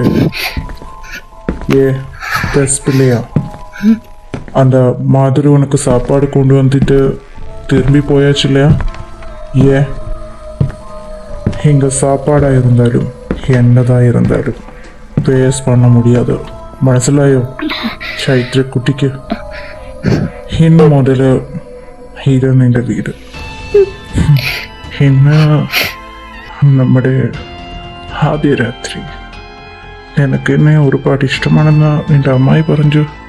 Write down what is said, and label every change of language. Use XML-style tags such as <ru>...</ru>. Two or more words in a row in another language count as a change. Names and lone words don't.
<ta>ஏ பெஸ் பிள்ளையா, அந்த மாதிரி உனக்கு சாப்பாடு கொண்டு வந்துட்டு திரும்பி போயாச்சு இல்லையா? ஏ இங்கே சாப்பாடாக இருந்தாலும் என்னதான் இருந்தாலும் பேஸ் பண்ண முடியாது.</ta> <ml>മനസ്സിലായോ ചൈത്ര കുട്ടിക്ക്? ഇന്ന് മുതൽ ഇത് നിന്റെ വീട്. ഇന്ന് നമ്മുടെ ആദ്യ രാത്രി. നിനക്ക് എന്നെ ഒരുപാട് ഇഷ്ടമാണെന്ന് നിന്റെ അമ്മായി പറഞ്ഞു.</ml>